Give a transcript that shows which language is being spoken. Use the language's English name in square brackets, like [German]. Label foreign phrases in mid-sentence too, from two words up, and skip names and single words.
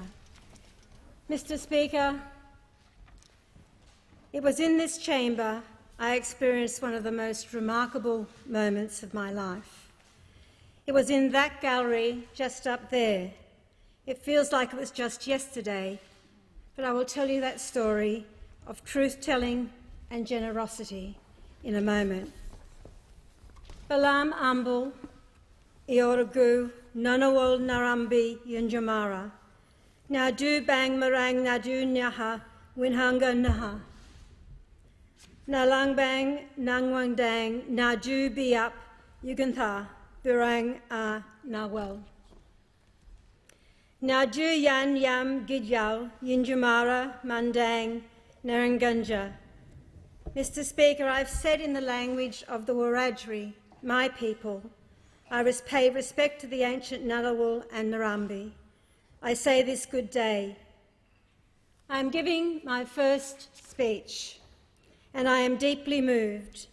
[English] Mr Speaker, it was in this chamber I experienced one of the most remarkable moments of my life. It was in that gallery just up there. It feels like it was just yesterday, but I will tell you that story of truth-telling and generosity in a moment. [Wiradjuri] Balam Ambul, Iorogu, Nanawol Narambi Yunjamara, Nadu Bang Marang Nadu Nyaha, Winhanga Naha, Nalangbang Nangwang Dang, Nadu Biap, Yugantha, Burang A Nawel. Nadu Yan Yam Gidyal, Yinjamara, Mandang, Narangunja. [English] Mr Speaker, I've said in the language of the Wiradjuri, my people, I pay respect to the ancient Ngunnawal and Narambi. I say this good day. I am giving my first speech, and I am deeply moved.